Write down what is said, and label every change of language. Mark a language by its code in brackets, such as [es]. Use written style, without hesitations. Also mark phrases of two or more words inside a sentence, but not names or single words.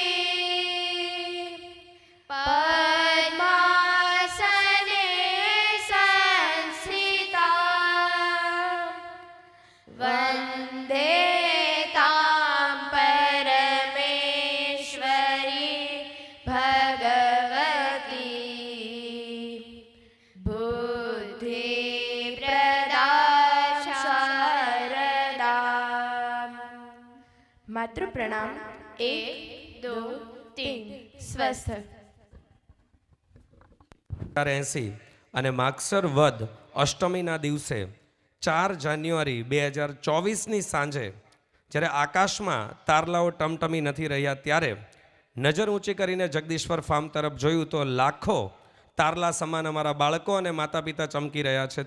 [sa] पद्मासने संस्थिता वन्दे तां परमेश्वरी भगवती. बुद्धिप्रदा शारदा. मातृ प्रणाम 1 2 3. स्वस्थ. [gu] 80 અને માગસર વદ અષ્ટમીના દિવસે 4 જાન્યુઆરી 2024ની સાંજે જ્યારે આકાશમાં તારલાઓ ટમટમી નથી રહ્યા ત્યારે નજર ઊંચી કરીને જગદીશ્વર ફાર્મ તરફ જોયું તો લાખો તારલા સમાન અમારા બાળકો અને માતા પિતા ચમકી રહ્યા છે.